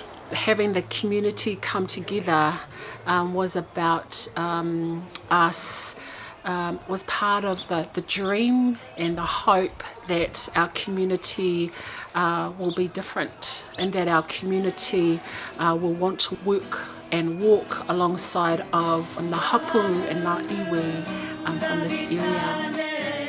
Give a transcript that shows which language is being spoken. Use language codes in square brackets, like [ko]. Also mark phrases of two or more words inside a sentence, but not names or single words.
[en] Having the community come together was about us, was part of the dream and the hope that our community will be different, and that our community will want to work and walk alongside of [mi] ngā hapu [en] and [mi] ngā iwi [en] from this area.